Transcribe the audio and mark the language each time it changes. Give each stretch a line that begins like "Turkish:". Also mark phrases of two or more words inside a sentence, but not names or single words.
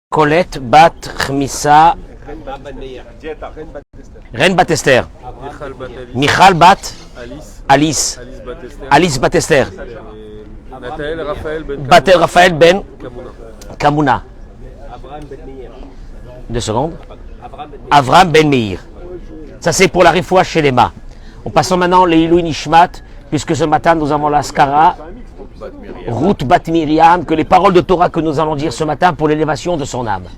French: Colette bat Chmissa, Ren bat Esther, Michal bat Alice, Alice bat Esther, Batel Raphaël ben Kamuna. 2 secondes. Avram ben Meir. Ça c'est pour la
Hebrew: רפואה שלמה.
French: On passe maintenant les
Hebrew: עילוי נשמת,
French: puisque ce matin nous avons la Skara, Ruth Bat Miriam, que les paroles de Torah que nous allons dire ce matin pour l'élévation de son âme.